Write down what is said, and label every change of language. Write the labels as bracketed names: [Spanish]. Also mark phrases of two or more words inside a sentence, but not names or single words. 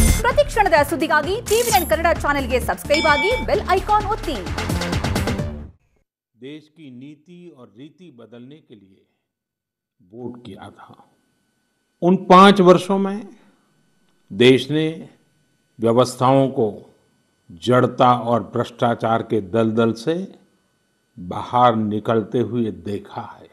[Kannada] ಪ್ರತಿ ಕ್ಷಣದ ಸುದ್ದಿಗಾಗಿ ಟಿವಿ9 ಕನ್ನಡ ಚಾನೆಲ್ಗೆ ಸಬ್ಸ್ಕ್ರೈಬ್ ಆಗಿ [English] bell icon [Kannada] ಒತ್ತಿ। [Hindi] देश की नीति और रीति बदलने के लिए वोट किया था। उन 5 वर्षों में देश ने व्यवस्थाओं को जड़ता और भ्रष्टाचार के दलदल से बाहर निकलते हुए देखा है।